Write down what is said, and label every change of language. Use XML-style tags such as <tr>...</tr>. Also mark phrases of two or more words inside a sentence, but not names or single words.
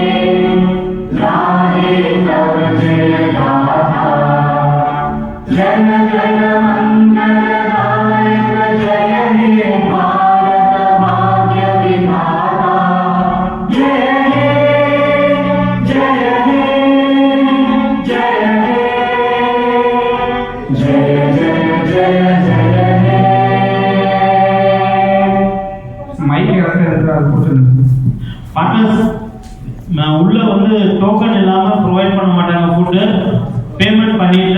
<bn>গাহে তব জয় গাথা জন গণ মঙ্গলদায়ক জয় হে ভারত ভাগ্য বিধাতা জয় হে জয় হে জয় হে জয় জয় জয় জয় হে</bn> <ta>மைக் யாராவது பார்ட்னர்ஸ் உள்ள வந்து டோக்கன் இல்லாம ப்ரொவைட் பண்ண மாட்டாங்க</ta> <en>food payment</en> <ta>பண்ணிட்டு</ta>